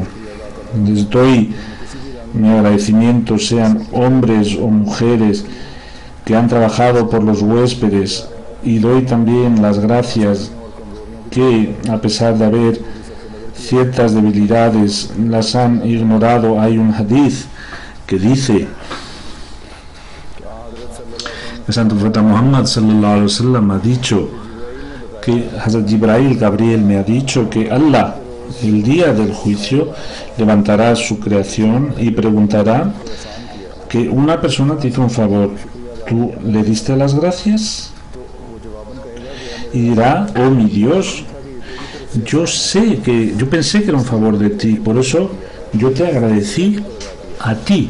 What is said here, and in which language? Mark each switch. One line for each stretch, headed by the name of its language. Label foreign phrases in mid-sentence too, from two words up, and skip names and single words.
Spanish: Les doy mi agradecimiento, sean hombres o mujeres que han trabajado por los huéspedes, y doy también las gracias que, a pesar de haber ciertas debilidades, las han ignorado. Hay un hadith que dice: el santo profeta Muhammad
Arabic: صلى الله عليه وسلم
Spanish: ha dicho que Hazrat Jibrail, Gabriel, me ha dicho que Allah, el día del juicio, levantará su creación y preguntará que una persona te hizo un favor, ¿tú le diste las gracias? Y dirá: oh mi Dios, yo pensé que era un favor de ti, por eso yo te agradecí a ti.